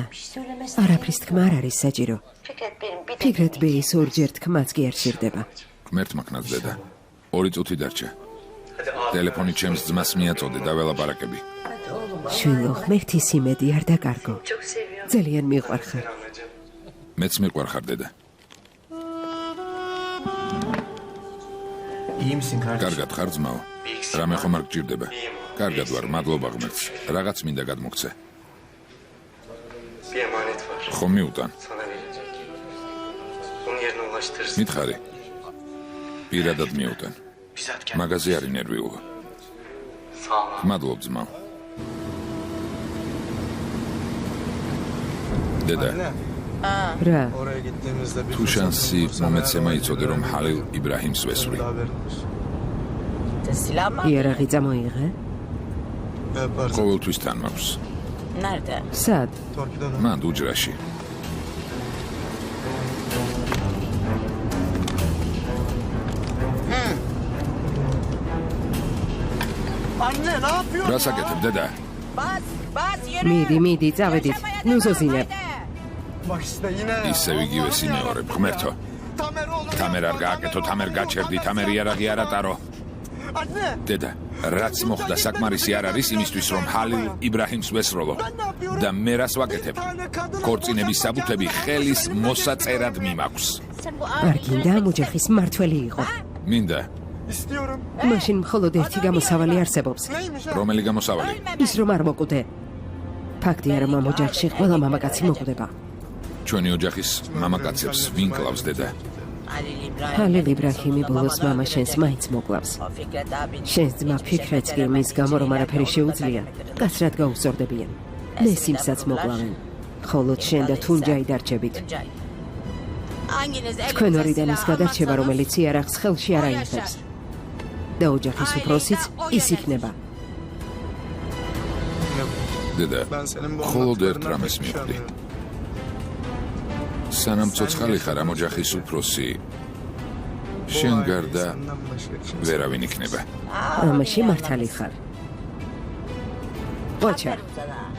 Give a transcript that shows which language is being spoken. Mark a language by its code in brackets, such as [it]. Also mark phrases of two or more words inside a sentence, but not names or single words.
[ka] არაფრის თქმა არ არის საჭირო. ფიქრეთ ბეის ორჯერ თქმაც კი არ შირდება. გმერთ მაქნაც დედა. 2 წუთი დარჩა. ტელეფონი ჩემს ძმას მიაწოდე და ველაპარაკები. შვილო, ღმერთის იმედი არ დაკარგო. ძალიან მიყვარხარ. მეც მიყვარხარ დედა. [tr] İyi misin kardeşim? [ka] კარგად ხარ ძმაო? რამე ხომ არ გჭირდება? კარგად ვარ, მადლობა ღმერთს. რაღაც მინდა გადმოგცე. [tr] Bir emanet var. [ka] ხომ მიუტან? [tr] Sana verecek. Onun yerine ulaştırırsın. [ka] მითხარი. პირადად მიუტან. [tr] Bizzat gel. [ka] მაგაზე არ ინერვიულო. [tr] Sağ ol. [ka] მადლობ ძმაო. დედა, [tr] Anne [ka] რა, [tr] oraya gittiğimizde bir [ka] თუ შანსი მომეცემა იცოდე რომ ჰალილ იბრაჰიმს ვესვრი. [tr] haberin olsun. Silah mı? [ka] იარაღი წამოიღე? [tr] Yaparsın. [ka] ყოველთვის თან მაქვს. [tr] Nerede? [ka] სად? [tr] Torpidoda. [ka] მან უჯრაში. [tr] Anne ne yapıyorsun? [ka] რა საკეთებ დედა? [tr] Bas, bas yürü. [ka] მიდი, წავედით. ნუ ზოზინებ. [tr] Bak işte yine. [ka] ისევ იგივე სიმეორებ, ღმერთო. [tr] Tamer oğlum. [ka] თამერ არ გააკეთო, თამერ გაჩერდი, თამერ იარაღი არ ატარო. [tr] Anne. [ka] დედა, რაც მოხდა საკმარისი არ არის იმისთვის რომ ჰალილ იბრაჰიმს ვესროლო. და მე რას ვაკეთებ? ქორწინების საბუთები ხელის მოსაწერად მიმაქვს. Sen bu არ გინდა ამ ოჯახის მართველი იყო. მინდა, [tr] İstiyorum. [ka] მაშინ მხოლოდ ერთი გამოსავალი არსებობს. [tr] Neymiş o? [ka] რომელი გამოსავალი? ის რომ არ მოკვდე. ფაქტია რომ ამ ოჯახში ყველა მამაკაცი მოკვდება. ჩვენი ოჯახის მამაკაცებს ვინ კლავს დედა? [tr] Halil İbrahim. [ka] ჰალილ იბრაჰიმი ბოლოს მამა შენს მაინც მოკლავს. [tr] O Fikret abin. [ka] შენს ძმა ფიქრეთს კი მის გამო რომ არაფერი შეუძლია, კაცრად გაუსწორდებიან. მე სიმსაც მოკლავენ. ხოლო შენ და თუნჯაი დარჩებით. [tr] Hanginiz [ka] თქვენ [tr] elinize [ka] ორიდან ის [tr] silah [ka] გადარჩება, [tr] almazsanız [ka] რომელიც იარაღს ხელში არ აიღებს. და ოჯახის უფროსიც ის იქნება. დედა, [tr] Ben senin bu [ka] მხოლოდ ერთ [tr] anlattıklarından [ka] რამეს [tr] pek bir şey [ka] მივხვდი. [tr] anlamıyorum. [ka] სანამ ცოცხალი ხარ ამ ოჯახის უფროსი, შენ [tr] Bu [ka] გარდა [tr] aileyi senden başka kimse- [ka] ვერავინ იქნება. ამაში მართალი ხარ. ოჩა, [tr] Aferin sana.